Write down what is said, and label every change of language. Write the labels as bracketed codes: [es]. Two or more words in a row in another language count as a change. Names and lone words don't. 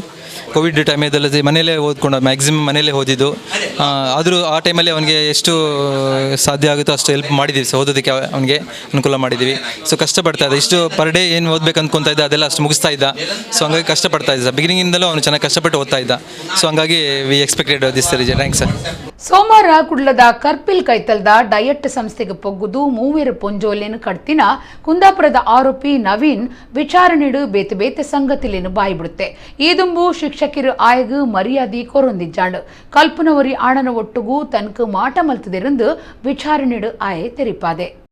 [kn] ಕೋವಿಡ್ ಟೈಮಲ್ಲಿ ಮನೇಲೇ ಓದ್ಕೊಂಡು ಮ್ಯಾಕ್ಸಿಮಮ್ ಮನೇಲೇ ಓದಿದ್ದು. ಆದರೂ ಆ ಟೈಮಲ್ಲಿ ಅವನಿಗೆ ಎಷ್ಟು ಸಾಧ್ಯ ಆಗುತ್ತೋ ಅಷ್ಟು ಹೆಲ್ಪ್ ಮಾಡಿದ್ದೀವಿ. ಸೊ ಓದೋದಕ್ಕೆ ಅವನಿಗೆ ಅನುಕೂಲ ಮಾಡಿದ್ದೀವಿ. ಸೊ ಕಷ್ಟಪಡ್ತಾ ಇದ್ದ, ಇಷ್ಟು [en] per day [kn] ಏನು ಓದಬೇಕು ಅಂದ್ಕೊತಾ ಇದ್ದ ಅದೆಲ್ಲ ಅಷ್ಟು ಮುಗಿಸ್ತಾ ಇದ್ದ. ಸೊ ಹಂಗಾಗಿ ಕಷ್ಟಪಡ್ತಾ ಇದ್ದ, ಬಿಗಿನಿಂಗಿಂದಲೂ ಅವನು ಚೆನ್ನಾಗಿ ಕಷ್ಟಪಟ್ಟು ಓದ್ತಾ ಇದ್ದ. ಸೊ ಹಂಗಾಗಿ [en] we expected this thanks sir. [tcy] ಸೋಮವಾರ ಕುಡ್ಲದ ಕರ್ಪಿಲ್ ಕೈತಲ್ದ ಡಯಟ್ ಸಂಸ್ಥೆಗೆ ಪೊಗ್ಗುದು ಮೂವೇರು ಪೊಂಜೋಲೆನು ಕಡ್ತಿನ ಕುಂದಾಪುರದ ಆರೋಪಿ ನವೀನ್ ವಿಚಾರಣೆಡು ಬೇತೆ ಬೇತೆ ಸಂಗತಿಲೇನು ಬಾಯಿಬಿಡುತ್ತೆ. ಈದುಂಬು ಶಿಕ್ಷಕರು ಆಯಗು ಮರ್ಯಾದೆ ಕೊರೊಂದಿಜ್ಜಾಂಡು ಕಲ್ಪನವರಿ ಆಣನ ಒಟ್ಟುಗೂ ತನಕ ಮಾಟ ಮಲ್ತದಿರಂದು ವಿಚಾರಣೆಡು ಆಯೆ ತೆರಿಪಾದೆ.